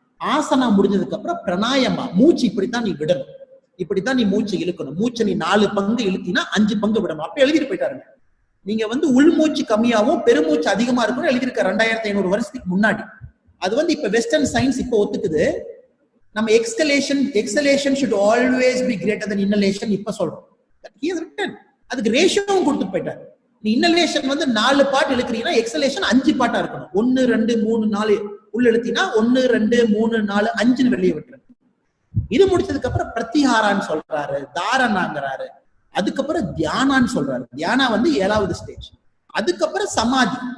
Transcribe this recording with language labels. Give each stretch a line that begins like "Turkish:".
Tamil: ஆசனா முடிஞ்சதுக்கு அப்புறம் பிராணாயாமா, மூச்சு இப்படித்தான் நீ விடணும், இப்படித்தான் நீ மூச்சு இழுக்கணும். மூச்சை நீ 4 பங்கு இழுத்தினா 5 பங்கு விடணும். அப்ப எழுதிட்டு போயிட்டாருங்க. நீங்க வந்து உள்மூச்சு கம்மியாவும் பெருமூச்சு அதிகமா இருக்கும்னு எழுதியிருக்க 2500 வருஷத்துக்கு முன்னாடி. அது இப்ப வெஸ்டர்ன் சயின்ஸ் இப்ப ஒத்துக்குது.
English: நம்ம exhalation should always be greater than inhalation
Tamil: இப்ப சொல்றோம்.
English: He has written.
Tamil: அதுக்கு ரேஷியோவும் கொடுத்து போயிட்டாரு. நீ இன்னலேஷன் 4 பாட் இழுக்கிறீங்கன்னா எக்ஸலேஷன் 5 பாட்டா இருக்கணும். 1 2 3 4 உள்ள இழுத்தினா 1 2 3 4 5 வெளியே விட்டுரு. இது முடிச்சதுக்கு அப்புறம் பிரத்திஹாரான்னு சொல்றாரு, தாரணாங்கிறாரு. அதுக்கப்புறம் தியானான்னு சொல்றாரு. தியானா 7வது ஸ்டேஜ். அதுக்கப்புறம் சமாதி.